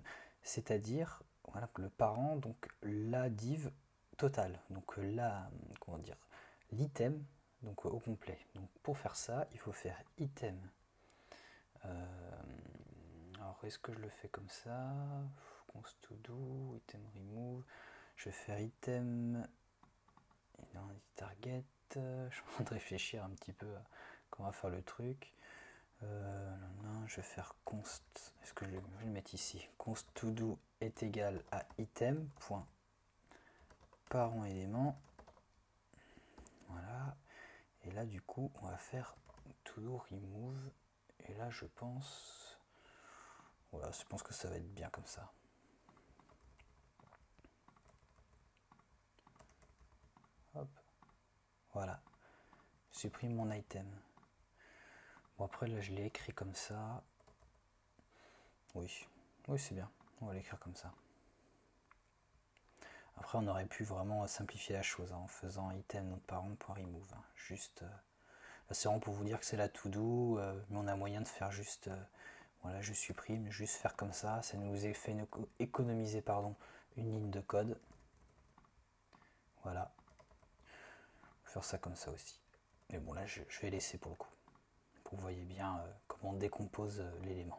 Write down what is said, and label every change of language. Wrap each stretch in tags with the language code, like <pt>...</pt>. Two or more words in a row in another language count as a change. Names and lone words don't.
<fr>C'est-à-dire, voilà, le parent, donc la div totale. Donc la, comment dire, l'item, donc au complet. Donc pour faire ça, il faut faire item. Alors est-ce que je le fais comme ça?</fr> <en>Const to do, item remove.</en> <fr>Je vais faire</fr> <en>item target.</en> <fr>Je suis en train de réfléchir un petit peu à comment faire le truc. Je vais faire const. Est-ce que je vais le mettre ici?</fr> <en>Const to do</en> <fr>est égal à item point parent élément. Voilà. Et là du coup on va faire</fr> <en>to do remove.</en> <fr>Et là je pense, voilà, je pense que ça va être bien comme ça. Hop. Voilà. Je supprime mon item. Bon après là je l'ai écrit comme ça. Oui, oui c'est bien. On va l'écrire comme ça. Après, on aurait pu vraiment simplifier la chose, hein, en faisant item notre parent.remove. Hein. Juste, là, c'est vraiment pour vous dire que c'est la to-do, mais on a moyen de faire juste, voilà, je supprime, juste faire comme ça. Ça nous a fait économiser, pardon, une ligne de code. Voilà. On va faire ça comme ça aussi. Mais bon, là, je vais laisser pour le coup. Pour que vous voyez bien comment on décompose l'élément.</fr>